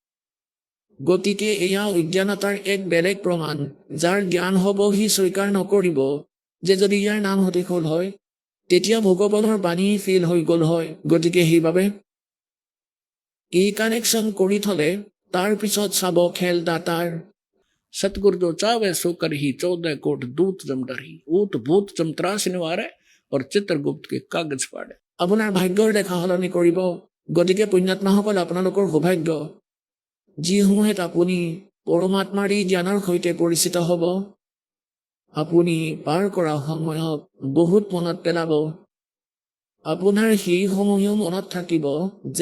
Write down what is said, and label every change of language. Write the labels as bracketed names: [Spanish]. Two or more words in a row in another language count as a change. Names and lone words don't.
[Assamese] গতিকে এয়া অজ্ঞানতাৰ এক বেলেগ প্ৰমাণ। যাৰ জ্ঞান হ'ব সি স্বীকাৰ নকৰিব যে যদি ইয়াৰ নাম সঠিক হ'ল হয়, তেতিয়া ভগৱানৰ বাণী ফেইল হৈ গ'ল হয়। গতিকে সেইবাবে এই কানেকশ্যন কৰি থ'লে তাৰ পিছত চাব খেল দাতাৰ। [Hindi] सतगुरु जो चावे सो कर ही 14 कोट दूत जम डरी ऊत भूत जम त्रास निवारे और चित्रगुप्त के कागज पाड़े [Assamese] আপোনাৰ ভাগ্যৰ দেখা সলনি কৰিব গতিকে পুণ্যাত্মাসকল আপোনালোকৰ সৌভাগ্য যিসমূহে আপুনি পৰমাত্মাৰ এই জ্ঞানৰ সৈতে পৰিচিত হ'ব আপুনি পাৰ কৰা সময়ক বহুত মনত পেলাব আপোনাৰ সেই সময়ো মনত থাকিব যে